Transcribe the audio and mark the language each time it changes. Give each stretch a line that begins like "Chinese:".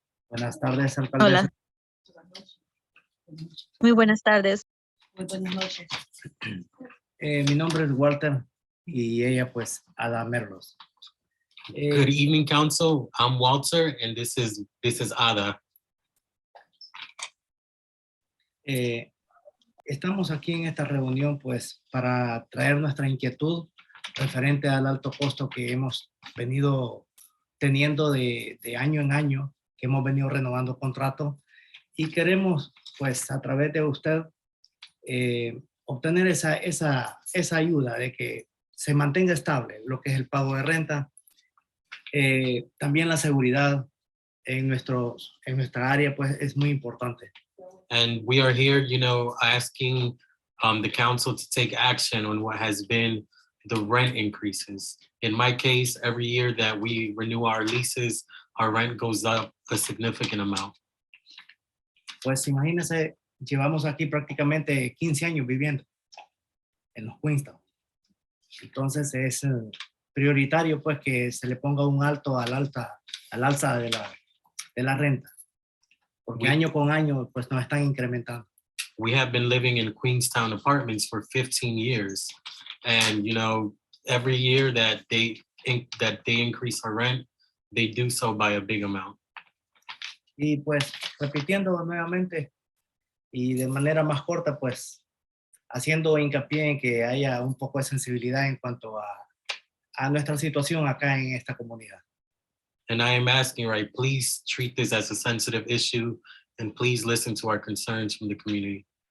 Spanish: Buenas tardes, alcaldesa. Hola. Muy buenas tardes. Muy buenas noches. Mi nombre es Walter y ella pues Ada Merlos.
English: Good evening, council. I'm Walter, and this is Ada.
Spanish: Estamos aquí en esta reunión pues para traer nuestra inquietud referente al alto costo que hemos venido teniendo de año en año, que hemos venido renovando contratos y queremos pues a través de usted obtener esa ayuda de que se mantenga estable lo que es el pago de renta, también la seguridad en nuestra área pues es muy importante.
English: And we are here, asking the council to take action on what has been the rent increases. In my case, every year that we renew our leases, our rent goes up a significant amount.
Spanish: Pues imagínense, llevamos aquí prácticamente 15 años viviendo en los Queenstown. Entonces es prioritario pues que se le ponga un alto al alza de la renta. Porque año con año pues nos están incrementando.
English: We have been living in Queenstown apartments for 15 years. And, every year that they increase our rent, they do so by a big amount.
Spanish: Y pues repitiendo nuevamente y de manera más corta, pues haciendo hincapié en que haya un poco de sensibilidad en cuanto a nuestra situación acá en esta comunidad.
English: And I am asking, right, please treat this as a sensitive issue and please listen to our concerns from the community.